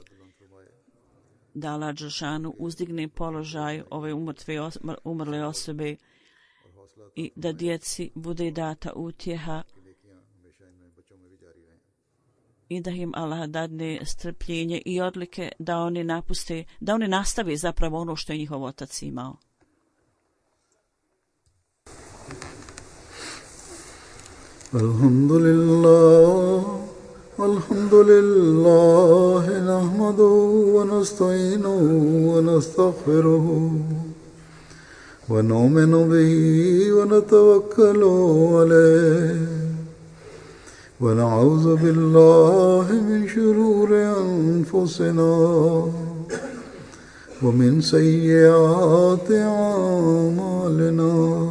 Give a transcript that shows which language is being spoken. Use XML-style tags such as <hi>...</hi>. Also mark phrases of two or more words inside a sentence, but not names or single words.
<bs>Da Allah Đelšanu uzdigne položaj ove umrle osobe i da djeci bude data utjeha i da im Allah dadne strpljenje i odlike da oni nastave zapravo ono što je njihov otac imao.</bs> <ar>الحمد لله نحمده و نستعينه و نستغفره و نؤمن به و نتوكل عليه و نعوذ بالله من شرور أنفسنا و من سيئات أعمالنا.</ar>